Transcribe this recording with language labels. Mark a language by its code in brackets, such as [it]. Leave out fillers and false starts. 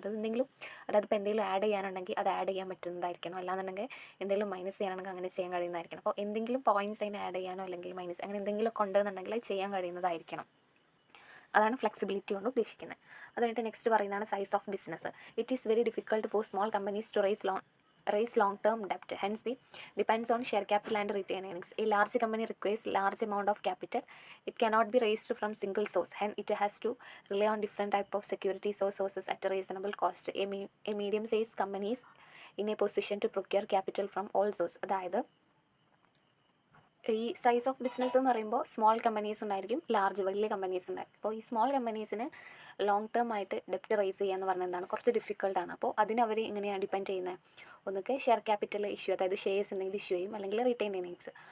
[ml] അത് എന്തെങ്കിലും, അതായത് ഇപ്പോൾ എന്തെങ്കിലും ആഡ് ചെയ്യാനുണ്ടെങ്കിൽ അത് ആഡ് ചെയ്യാൻ പറ്റുന്നതായിരിക്കണം, അല്ലാന്നുണ്ടെങ്കിൽ എന്തെങ്കിലും മൈനസ് ചെയ്യാനാണെങ്കിൽ അങ്ങനെ ചെയ്യാൻ കഴിയുന്നതായിരിക്കണം. അപ്പോൾ എന്തെങ്കിലും പോയിൻറ്റ്സ് അതിന് ആഡ് ചെയ്യാനോ അല്ലെങ്കിൽ മൈനസ് അങ്ങനെ എന്തെങ്കിലും കൊണ്ടുവന്നുണ്ടെങ്കിൽ അത് ചെയ്യാൻ കഴിയുന്നതായിരിക്കണം. അതാണ് ഫ്ലെക്സിബിലിറ്റി കൊണ്ട് ഉദ്ദേശിക്കുന്നത്. അത് കഴിഞ്ഞിട്ട് നെക്സ്റ്റ് പറയുന്നതാണ് size of business. [en] It is very difficult for small companies to raise long-term debt. Hence, the depends on share capital and retained earnings. A large company requires large amount of capital. It cannot be raised from single source. Hence, it has to rely on different type of securities or sources at a reasonable cost. A medium-sized company is in a position to procure capital from all sources. [ml] അതായത് ഈ size of business എന്ന് പറയുമ്പോൾ small companies ഉണ്ടായിരിക്കും, വലിയ companies ഉണ്ടായിരിക്കും. അപ്പോൾ ഈ small കമ്പനീസിന് long term ആയിട്ട് ഡെപ്റ്റ് റൈസ് ചെയ്യുക എന്ന് പറഞ്ഞാൽ എന്താണ്, കുറച്ച് ഡിഫിക്കൽട്ടാണ്. അപ്പോൾ അതിനവർ എങ്ങനെയാണ് ഡിപ്പെൻഡ് ചെയ്യുന്നത്, ഒന്നൊക്കെ ഷെയർ ക്യാപിറ്റൽ ഇഷ്യൂ, അതായത് ഷെയർസ് എന്തെങ്കിലും ഇഷ്യൂ ചെയ്യും, അല്ലെങ്കിൽ റിട്ടൈൻ ഏർണിങ്സ്.